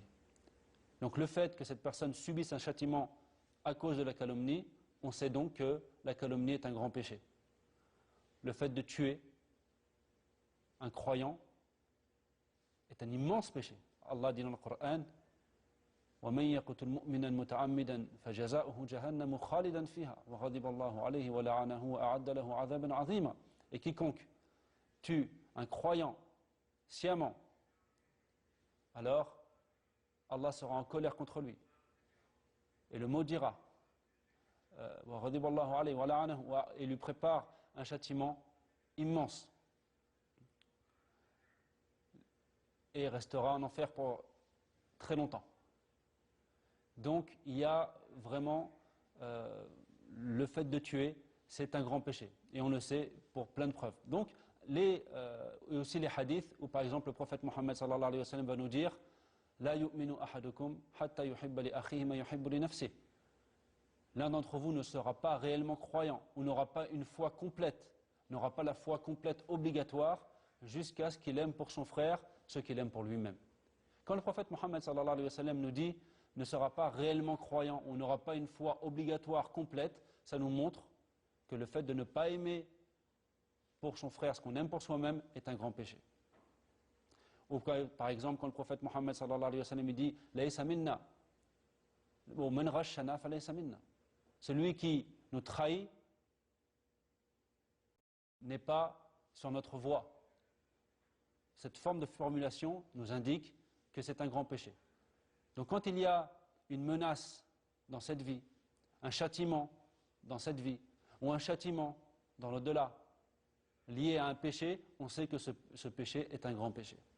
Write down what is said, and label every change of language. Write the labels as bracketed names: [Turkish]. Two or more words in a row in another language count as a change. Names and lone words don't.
[French] Donc le fait que cette personne subisse un châtiment à cause de la calomnie, on sait donc que la calomnie est un grand péché. Le fait de tuer un croyant est un immense péché. Allah dit dans le Coran: [Arabic] وَمَنْ يَقْتُلْ مُؤْمِنًا مُتَعَمِّدًا فَجَزَاؤُهُ جَهَنَّمُ خَالِدًا فِيهَا وَغَضِبَ اللَّهُ عَلَيْهِ وَلَعَنَهُ وَأَعَدَّ لَهُ عَذَابًا عَظِيمًا. [French] Et quiconque tue un croyant sciemment, alors Allah sera en colère contre lui et le maudira et lui prépare un châtiment immense et restera en enfer pour très longtemps. Donc il y a vraiment le fait de tuer, c'est un grand péché et on le sait pour plein de preuves. Donc et aussi les hadiths où par exemple le prophète Mohammed [Arabic] صلى الله عليه وسلم [French] va nous dire: [Arabic] لا يؤمن أحدكم حتى يحب لأخيه ما يحب لنفسه. [French] L'un d'entre vous ne sera pas réellement croyant ou n'aura pas une foi complète, n'aura pas la foi complète obligatoire jusqu'à ce qu'il aime pour son frère ce qu'il aime pour lui-même. Quand le prophète Mohammed [Arabic] صلى الله عليه وسلم [French] nous dit ne sera pas réellement croyant ou n'aura pas une foi obligatoire complète, ça nous montre que le fait de ne pas aimer pour son frère ce qu'on aime pour soi-même est un grand péché. Ou par exemple quand le prophète Mohammed [Arabic] صلى الله عليه وسلم [French] dit [Arabic] ليس منا [French] ou [Arabic] من غشنا فليس منا. [French] Celui qui nous trahit n'est pas sur notre voie. Cette forme de formulation nous indique que c'est un grand péché. Donc quand il y a une menace dans cette vie, un châtiment dans cette vie, ou un châtiment dans l'au-delà, lié à un péché, on sait que ce péché est un grand péché.